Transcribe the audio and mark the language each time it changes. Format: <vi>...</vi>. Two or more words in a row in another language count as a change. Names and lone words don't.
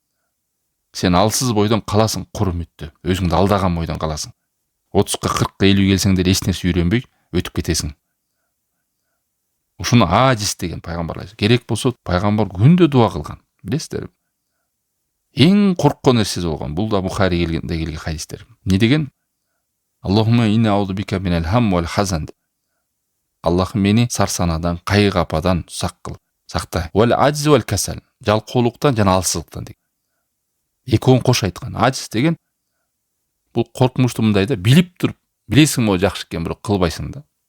<ky>Сен алсыз бойдон каласың, кур үмүттө, өзүңдү алдаган бойдон каласың. 30-ка 40-ка 50 келсең деле эч нерсе үйрөнбөй өтүп кетесиң. Ушуну ажиз деген пайгамбар керек болсо пайгамбар күндө дуа кылган. Билесиздерби? Эң корккон нерсеси болгон. Бул да Бухари келген хадистер. Не деген?</ky> <ar>اللهم إني أعوذ بك من الهم والحزن.</ar> <ky>Аллахым мени сарсанадан, кайгы-ападан сакта.</ky> <ar>والعجز والكسل.</ar> <ky>Жалкоолуктан жана алсыздыктан деген. Экөөнү кош айткан. Ажиз деген бул коркмушту мындай да, билип туруп, билесиң могу жакшы экен, бирок кылбайсың да.</ky>